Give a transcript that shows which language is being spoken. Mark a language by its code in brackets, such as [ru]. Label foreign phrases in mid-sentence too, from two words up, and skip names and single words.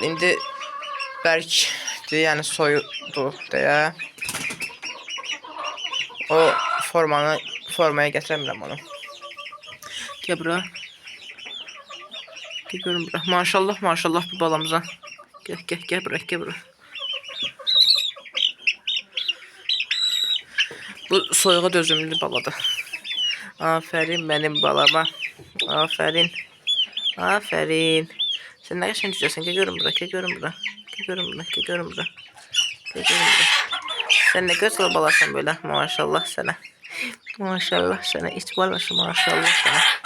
[az] İndi bərkdir, yəni soyudu deyə o formaya gətirəmirəm onu. Gəl bura. Gəl görün bura. Maşallah bu balamıza. Gəl bura. Bu soyuğa dözümlü baladır. [tr] Aferin benim balama. Aferin. Sen ne yaşın [az] cücəsən? Gəl görün bura. Sen ne gözəl balasan böyle. [tr] Maşallah sana. İç balası maşallah sana.